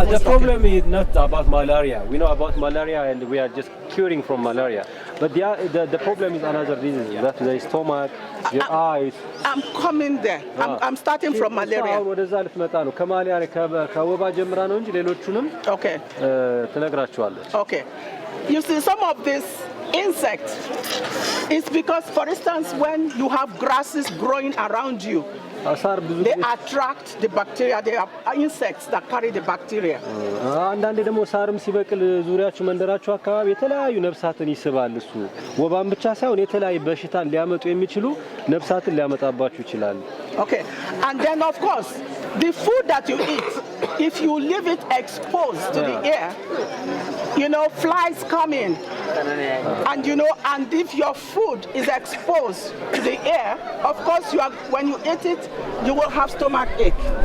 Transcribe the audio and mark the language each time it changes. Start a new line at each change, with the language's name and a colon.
English: the problem is not about malaria. We know about malaria and we are just curing from malaria. But the problem is another disease, that the stomach, your eyes. I'm coming there. I'm starting from malaria.
Amharic: ወደዛ ልትመጣ ነው። ከማላሪያ ከወባ ጀምራ ነው እንጂ ሌሎቹንም ትነግራቸዋለች።
English: Okay. You see some of this insects, it's because, for instance, when you have grasses growing around you, they attract the bacteria. They are insects that carry the bacteria.
Amharic: አንዳንዴ ደግሞ ሳርም ሲበቅል ዙሪያችሁ መንደራችሁ አካባቢ የተለያዩ ነፍሳትን ይስባል። እሱ ወባን ብቻ ሳይሆን የተለያዩ በሽታን ሊያመጡ የሚችሉ ነፍሳትን ሊያመጣባችሁ ይችላል።
English: Okay. And then of course, the food that you eat, if you leave it exposed to the air, you know, flies come in. And you know, and if your food is exposed to the air, of course when you eat it, you will have stomach ache.